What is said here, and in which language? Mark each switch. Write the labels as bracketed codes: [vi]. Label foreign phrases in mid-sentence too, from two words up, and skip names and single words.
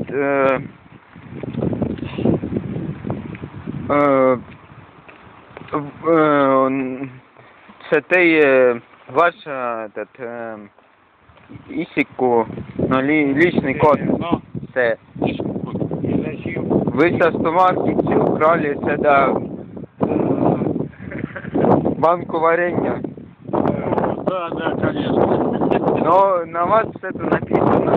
[et] see teie, [ru] ваш этот, [et] isiku, no [ru] личный код, [et] see. [ru] Вы со стоматки украли seda банку варенья. Да, конечно. Но на вас это написано.